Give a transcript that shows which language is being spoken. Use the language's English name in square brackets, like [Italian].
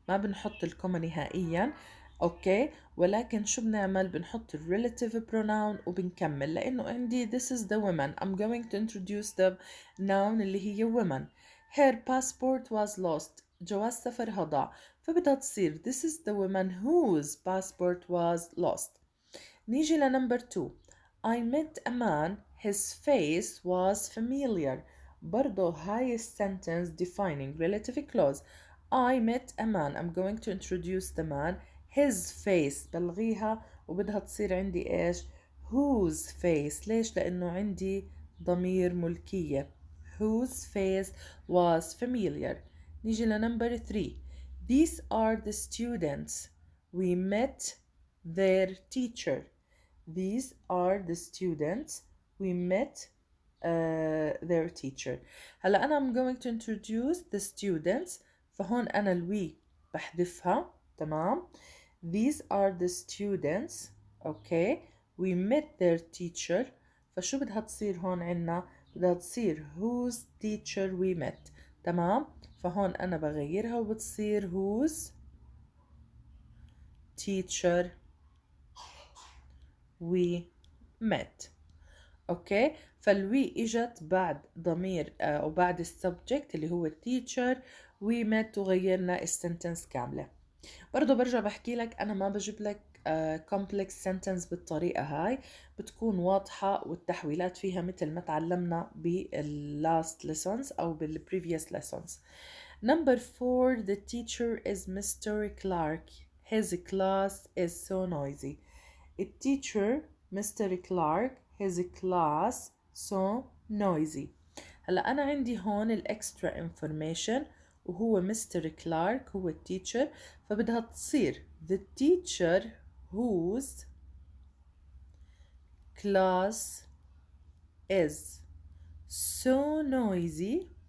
[Arabic] ما بنحط الكوما نهائيا اوكي ولكن شو بنعمل بنحط [English] relative pronoun [Arabic] وبنكمل لأنه عندي [English] this is the woman. I'm going to introduce the noun [Arabic] اللي هي [English] woman. her passport was lost. [Arabic] جواز سفرها ضاع فبدها تصير [English] this is the woman whose passport was lost. [Arabic] نيجي لنمبر 2 [English] I met a man his face was familiar. [Arabic] برضو هاي [English] sentence defining relative clause. I met a man. I'm going to introduce the man. His face [Arabic] بلغيها وبدها تصير عندي إيش؟ [English] whose face. [Arabic] ليش؟ لأنه عندي ضمير ملكية. [English] Whose face was familiar. [Arabic] نيجي لنمبر 3. [English] These are the students. We met their teacher. These are the students. We met their teacher. [Arabic] هلا أنا [English] I'm going to introduce the students. [Arabic] فهون أنا الوي بحذفها. تمام. [English] These are the students. Okay. We met their teacher. [Arabic] فشو بدها تصير هون عنا؟ بدها تصير [English] whose teacher we met. [Arabic] تمام. فهون أنا بغيرها وبتصير [English] whose teacher we met. [Arabic] اوكي. فالوي اجت بعد ضمير او بعد السبجكت اللي هو التيتشر. we met وغيرنا السنتنس كامله. برضو برجع بحكي لك انا ما بجيب لك [English] complex sentence [Arabic] بالطريقه هاي، بتكون واضحه والتحويلات فيها مثل ما تعلمنا باللاست lessons او بالprevious lessons. [English] Number 4. The teacher is Mr. Clark. His class is so noisy. [Arabic] التيتشر [English] Mr. Clark. His class so noisy. [Arabic] هلا أنا عندي هون الإكسترا information وهو Mr. [English] Clark [Arabic] هو التيتشر، فبدها تصير [English] the teacher whose class is so noisy.